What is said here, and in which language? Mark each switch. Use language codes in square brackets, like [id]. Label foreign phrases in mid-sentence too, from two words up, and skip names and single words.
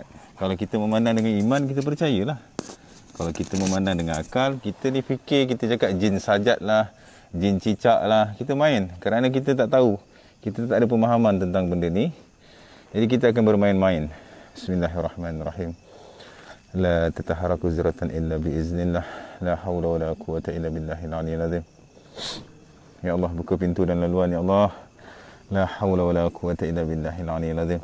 [ms] Kalau kita memandang dengan iman, kita percayalah. Kalau kita memandang dengan akal, kita ni fikir, kita cakap jin sajat lah, jin cicak lah, kita main. Kerana kita tak tahu. Kita tak ada pemahaman tentang benda ni. Jadi kita akan bermain-main. [ar] بسم الله الرحمن الرحيم. لا تتحرك ذرة إلا بإذن الله. لا حول ولا قوة إلا بالله العلي العظيم. يا الله, [ms] buka pintu dan laluan [ar] يا الله. لا حول ولا قوة إلا بالله العلي العظيم.